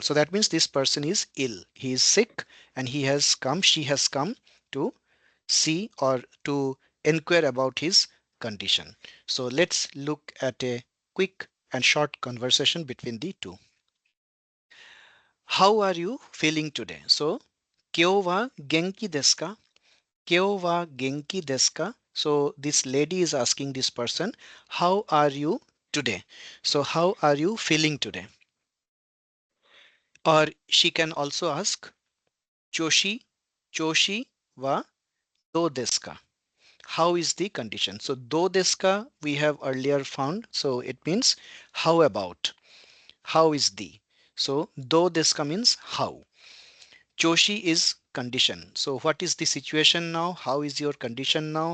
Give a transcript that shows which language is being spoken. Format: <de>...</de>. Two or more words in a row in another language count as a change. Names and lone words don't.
<en>So that means this person is ill. He is sick, and she has come to see or to inquire about his condition. So let's look at a quick and short conversation between the two. How are you feeling today? So,</en> <ja>今日は元気ですか？今日は元気ですか?</ja> <en>So this lady is asking this person, how are you today? So how are you feeling today? Or she can also ask,</en> <ja>調子、調子はどうですか?</ja> <en>How is the condition? So</en> <ja>どうですか</ja> <en>we have earlier found. So it means how about? How is the? So</en> <ja>どうですか</ja> <en>means how. Choushi is condition. So what is the situation now? How is your condition now?</en>